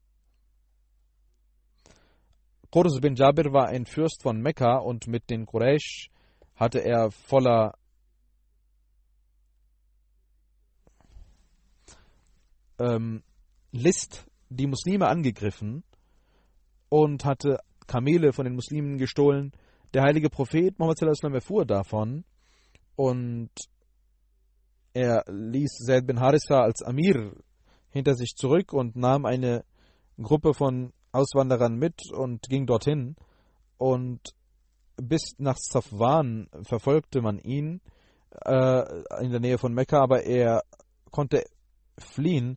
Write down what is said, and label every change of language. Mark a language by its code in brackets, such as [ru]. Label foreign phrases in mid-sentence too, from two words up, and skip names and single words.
[de] Qurs bin Jabir war ein Fürst von Mekka und mit den Quraysh hatte er voller List die Muslime angegriffen und hatte Kamele von den Muslimen gestohlen. Der heilige Prophet Muhammad [ar] صلى الله عليه وسلم [de] erfuhr davon und er ließ Zaid bin Harissa als Amir hinter sich zurück und nahm eine Gruppe von Auswanderern mit und ging dorthin. Und bis nach Safwan verfolgte man ihn in der Nähe von Mekka, aber er konnte fliehen.